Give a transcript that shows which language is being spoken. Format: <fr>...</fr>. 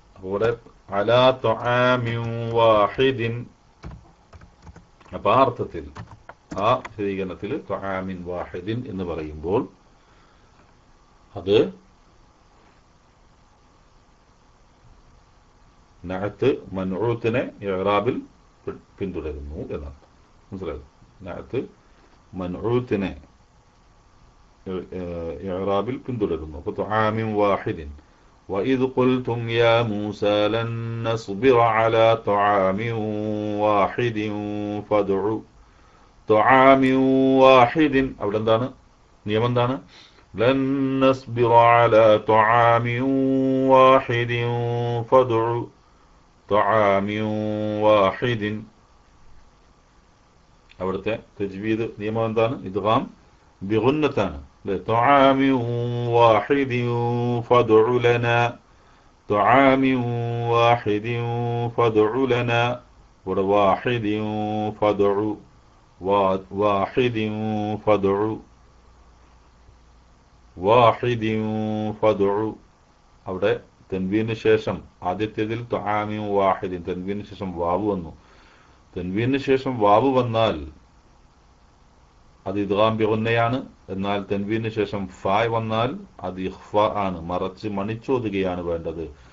<ml>അപ്പോൾ ഇവിടെ അലാ ത്വആമിൻ വാഹിദിൻ, അപ്പൊ ആ അർത്ഥത്തിൽ, ആ വിശദീകരണത്തിൽ ത്വആമിൻ വാഹിദിൻ എന്ന് പറയുമ്പോൾ അത് നഅത്ത് മൻഊത്തിനെ ഇഅ്റാബിൽ പിന്തുടരുന്നു എന്നാണ്. മനസ്സിലായത്? നഅത്ത് മൻഊത്തിനെ ഇഅ്റാബിൽ പിന്തുടരുന്നു. അപ്പോൾ ത്വആമിൻ വാഹിദിൻ</ml> <ar>وَإِذْ قُلْتُمْ يَا مُوسَى لَن نَّصْبِرَ عَلَى طَعَامٍ وَاحِدٍ فَادْعُ طَعَامٍ وَاحِدٍ,</ar> <ml>അവിടെ എന്താണ് നിയമം? എന്താണ്?</ml> <ar>لَن نَّصْبِرَ عَلَى طَعَامٍ وَاحِدٍ فَادْعُ طَعَامٍ وَاحِدٍ.</ar> <ml>അവിടുത്തെ തജ്വീദ് നിയമം എന്താണ്? ഇദ്ഗാം ബിഗുന്നത്താണ്.</ml> <ar>طعام واحد فادع لنا طعام واحد فادع لنا واحد فادع واحد فادع واحد فادع.</ar> <ml>അവിടെ തൻവീനു ശേഷം ആദ്യത്തേതിൽ ത്വആമിൻ വാഹിദിൻ തൻവീനു ശേഷം വാവ് വന്നു. തൻവീനു ശേഷം വാവ് വന്നാൽ അത് ഇദ്ഗാം ബിഗുന്നയാണ്. എന്നാൽ തൻവീനു ശേഷം ഫായ് വന്നാൽ അത് ഇഖ്ഫാ ആണ്, മറച്ച് മണിച്ചോതുകയാണ് വേണ്ടത്.</ml>